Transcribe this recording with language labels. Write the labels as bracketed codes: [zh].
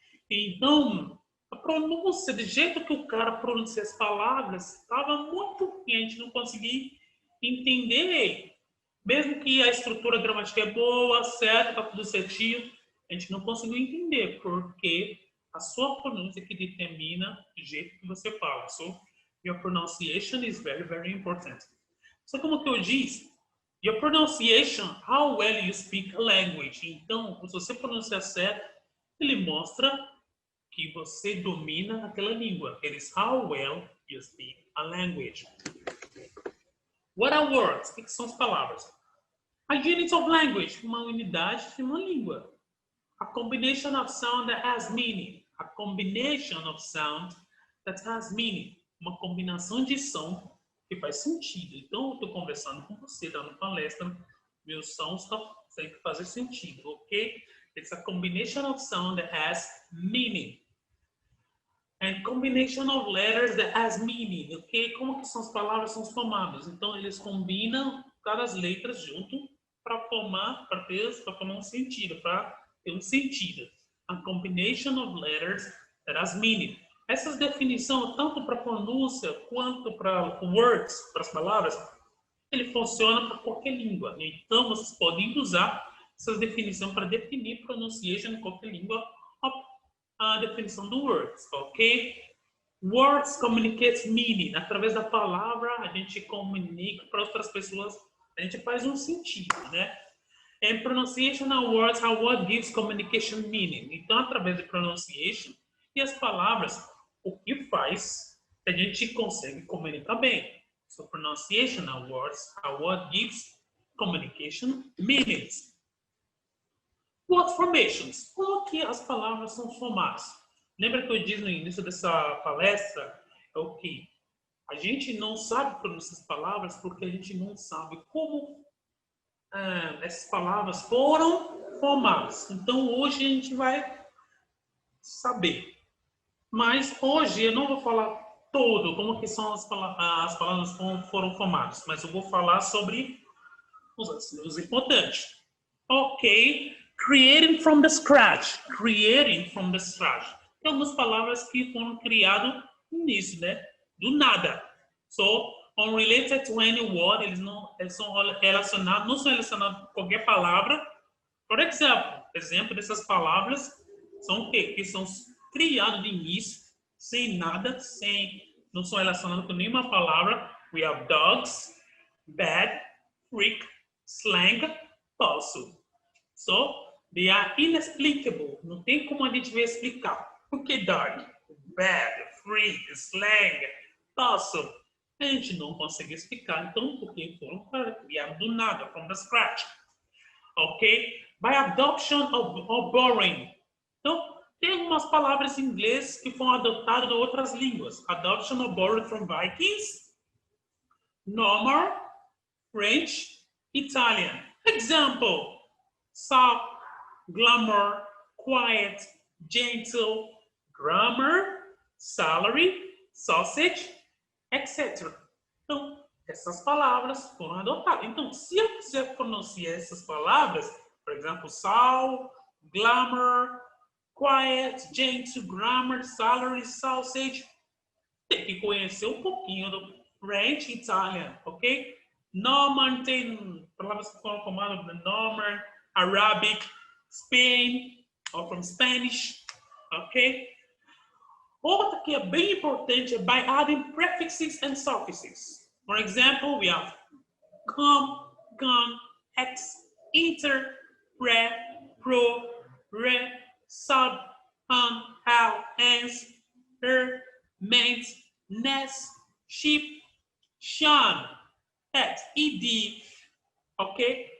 [pt] Então, a pronúncia, do jeito que o cara pronuncia as palavras, estava muito ruim, a gente não conseguia entender ele. Mesmo que a estrutura gramatical é boa, certo, está tudo certinho, a gente não conseguiu entender, porque a sua pronúncia que determina o jeito que você fala. [en] So, your pronunciation is very, very important. [pt] Só como que eu disse, [en] your pronunciation, how well you speak a language. [pt] Então, se você pronunciar certo, ele mostra que você domina aquela língua. [en] It is how well you speak a language. What are words? [pt] O que são as palavras? [en] A unit of language, [pt] uma unidade de uma língua. [en] A combination of sound that has meaning. A combination of sound that has meaning. [pt] Uma combinação de som que faz sentido. Então, eu estou conversando com você, dando palestra, meus sons têm que fazer sentido, ok? [en] It's a combination of sound that has meaning. And combination of letters that has meaning, ok? [pt] Como que são as palavras são formadas? Então, eles combinam cada letras junto para formar um sentido, para ter um sentido. [en] A combination of letters that has meaning. [pt] Essas definições, tanto para pronúncia quanto para words, para as palavras, ele funciona para qualquer língua. Então, vocês podem usar essas definições para definir pronunciation em qualquer língua, a definição do words, ok? [en] Words communicate meaning. [pt] Através da palavra, a gente comunica para outras pessoas, a gente faz um sentido, né? [en] And pronunciation of words, how word gives communication meaning. [pt] Então, através de pronunciation e as palavras, o que faz, a gente consegue comunicar bem. [en] So, pronunciation of words, how word gives communication meanings. Word formations. [pt] Como que as palavras são formadas? Lembra que eu disse no início dessa palestra? É o que? A gente não sabe pronunciar as palavras porque a gente não sabe como essas palavras foram formadas. Então, hoje a gente vai saber. Mas hoje eu não vou falar todo como que são as palavras foram formadas, mas eu vou falar sobre os importantes. [en] Ok, creating from the scratch. Creating from the scratch. [pt] Tem algumas palavras que foram criadas nisso, né? Do nada. [en] So, unrelated to any word, [pt] eles são relacionados, não são relacionados com qualquer palavra. Por exemplo dessas palavras são o quê? Que são criados de início, sem nada, não são relacionados com nenhuma palavra. [en] We have dogs, bad, freak, slang, falso. So, they are inexplicable. [pt] Não tem como a gente ver explicar. Por que dog, bad, freak, slang, falso? A gente não consegue explicar, então, porque foram criados do nada, [en] from the scratch. Ok? By adoption or borrowing. [pt] Então, tem algumas palavras em inglês que foram adotadas de outras línguas. [en] Adoption or borrowing from Vikings, Normal, French, Italian. Example, soft, glamour, quiet, gentle, grammar, salary, sausage, etc. [pt] Então, essas palavras foram adotadas. Então, se eu quiser pronunciar essas palavras, por exemplo, sal, glamour, quiet, gentle, grammar, salary, sausage, tem que conhecer um pouquinho do French e Italian, ok? Norman tem palavras que foram formadas de Norman, Arabic, Spain, [en] or from Spanish, [pt] ok? Outra que é bem importante é [en] by adding prefixes and suffixes. For example, we have come, gone, ex, inter, pre, pro, re, sub, how, ans, meant, ness, sheep, shun, at, ed, okay?